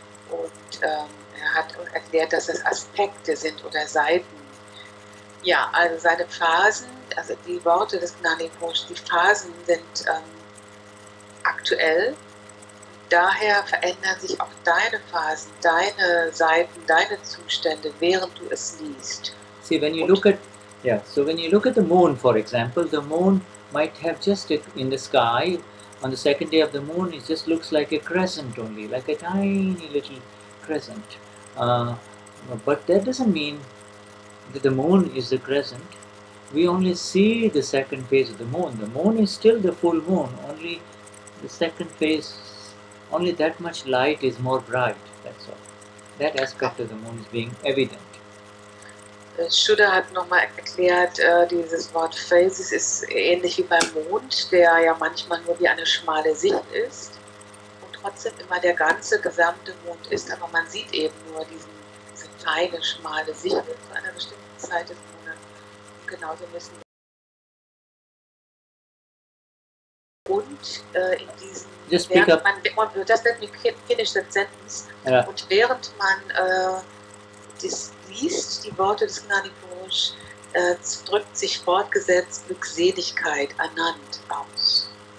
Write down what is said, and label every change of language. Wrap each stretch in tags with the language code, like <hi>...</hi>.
<de>Und er hat erklärt, dass es Aspekte sind oder Seiten. Ja, also seine Phasen, also die Worte des Gnani Purush, die Phasen sind aktuell. Daher verändern sich auch deine Phasen, deine Seiten, deine Zustände, während du es liest.</de> <en>See, when you look at, so when you look at the moon, for example, the moon might have just in the sky, on the second day of the moon, it just looks like a crescent only, like a tiny little crescent. But that doesn't mean that the moon is the crescent. We only see the second phase of the moon. The moon is still the full moon, only the second phase, only that much light is more bright, that's all. That aspect of the moon is being evident.</en> <de>Shuddha hat nochmal erklärt, dieses Wort Phases ist ähnlich wie beim Mond, der ja manchmal nur wie eine schmale Sicht ist und trotzdem immer der ganze, gesamte Mond ist, aber man sieht eben nur diese kleine, schmale Sicht zu einer bestimmten Zeit des Monats. Und genauso müssen wir und in diesen,</de> <en>just pick up. Just let me finish that sentence. Yeah.</en> <de>Und während man das liest, die Worte des Gnani Purush, drückt sich fortgesetzt Glückseligkeit, Anand aus.</de>